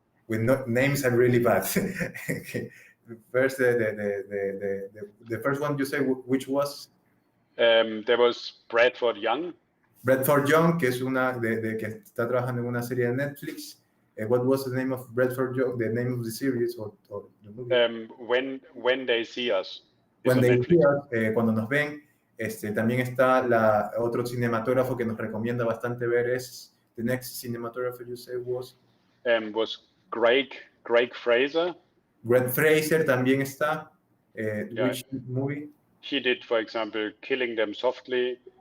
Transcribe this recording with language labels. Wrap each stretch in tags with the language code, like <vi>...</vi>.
<en>With names are really bad. Okay. First, the first one you say, which was? There was Bradford Young.</en> <es>Bradford Young, que es una que está trabajando en una serie de Netflix.</es> <en>What was the name of Bradford Young? The name of the series or the movie? When They See Us.</en> <es>When They See Us, cuando nos ven. También está otro cinematógrafo que nos recomienda bastante ver es</es> <en>the next cinematographer you say was Greg Fraser.</en> <es>Greg Fraser también está.</es> <en>Which movie? He did, for example, Killing Them Softly.</en>